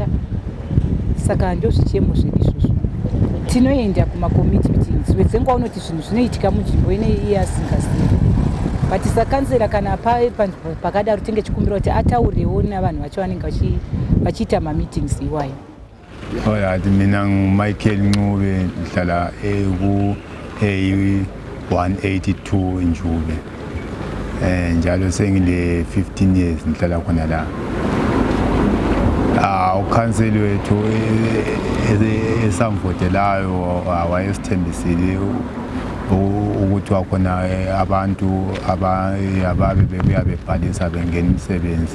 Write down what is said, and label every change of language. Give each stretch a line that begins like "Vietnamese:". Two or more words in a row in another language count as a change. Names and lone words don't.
Shona: Saka ndo zvichemo zvedu izvozvo. Tinoenda kumakomiti meetings wedzenguva unoti zvinhu zvinoitika munzvimbo ineyi iye asingazivi. But sakansera kana pakadaro tinge chikumbira kuti ataurewo navanhu vacho vanenge vachiita mameetings iwayo.
North Ndebele: Mina Michael Ncube ngihlala A182 Njube. Njalo sengile 15 years ngihlala khona la. Ukhanseli wethu esamvotelayo wayesithembisile ukuthi wakhona abantu ababe bebuya bebhalisa bengena imisebenzi.